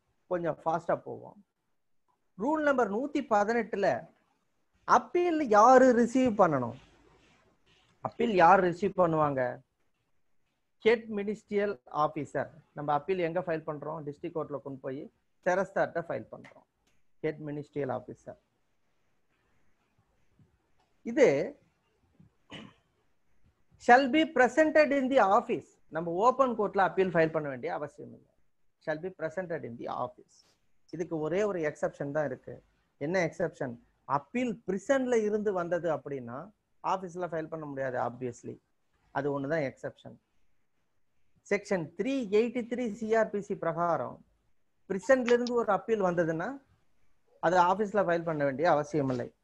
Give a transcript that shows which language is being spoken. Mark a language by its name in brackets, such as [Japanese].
[Tamil] கொஞ்சம் ஃபாஸ்டா போவோம். ரூல் நம்பர் 118ல அப்பீல் யாரு ரிசீவ் பண்ணணும்? அப்பீல் யார் ரிசீவ் பண்ணுவாங்க? Head ministerial officer. நம்ம அப்பீல் எங்க ஃபைல் பண்றோம்? டிஸ்ட்ரிக்ட் கோர்ட்ல கொண்டு போய் செரஸ்டார்ட்ட ஃபைல் பண்றோம். Head ministerial officer. இது [English] shall be presented in the office. [Tamil] நம்ம ஓபன் கோர்ட்ல அப்பீல் ஃபைல் பண்ண வேண்டிய அவசியம் இல்லை. [English] shall be presented in the office. [Tamil] இதுக்கு ஒரே ஒரு எக்ஸெப்ஷன் தான் இருக்கு. என்ன எக்ஸெப்ஷன்? அப்பீல் பிரிசன்ல இருந்து வந்தது அப்படின்னா ஆபீஸ்ல ஃபைல் பண்ண முடியாது. ஆப்வியஸ்லி அது ஒண்ணுதான் எக்ஸெப்ஷன். செக்ஷன் 383 சிஆர்பிசி பிரகாரம் பிரிசன்ல இருந்து ஒரு அப்பீல் வந்ததுன்னா அது ஆபீஸ்ல ஃபைல் பண்ண வேண்டிய அவசியம் இல்லை.